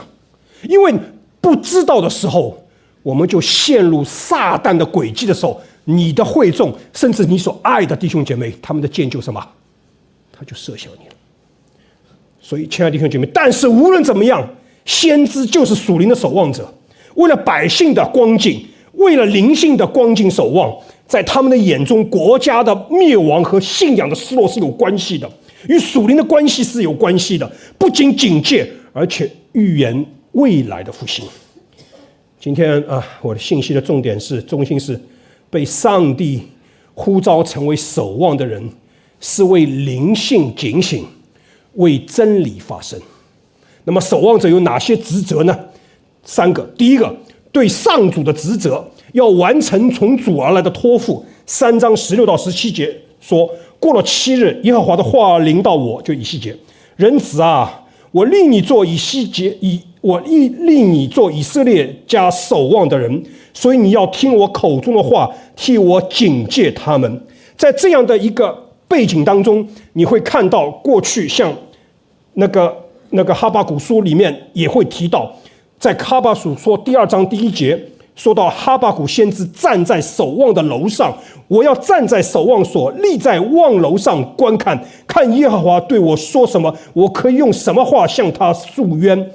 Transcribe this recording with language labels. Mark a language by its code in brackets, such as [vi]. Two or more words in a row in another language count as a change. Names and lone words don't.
[zh] 因為不知道的时候，我們就陷入撒旦的詭計的時候，你的會眾甚至你所愛的弟兄姐妹，他們的箭就什麼，他就射向你了。所以親愛的弟兄姐妹，但是無論怎麼樣，先知就是屬靈的守望者，為了百姓的光景，為了靈性的光景守望，在他們的眼中，國家的滅亡和信仰的失落是有關係的，與屬靈的關係是有關係的，不僅警戒，而且預言未來的復興。今天我的信息的中心是被上帝呼召成為守望的人，是為靈性警醒，為真理發聲。那麼守望者有哪些職責呢？3個。第一個，對上主的職責， 要完成從主而來的託付。3章16到17節說，過了7日，耶和華的話臨到我，就以西結，人子啊，我立你做以色列家守望的人，所以你要听我口中的話，替我警戒他們。在這樣的一個背景當中，你會看到過去像那個哈巴谷書裡面也會提到，在哈巴谷說第2章第1節說到哈巴谷先知站在守望的樓上，我要站在守望所，立在望樓上觀看，看耶和華對我說什麼，我可以用什麼話向他訴冤。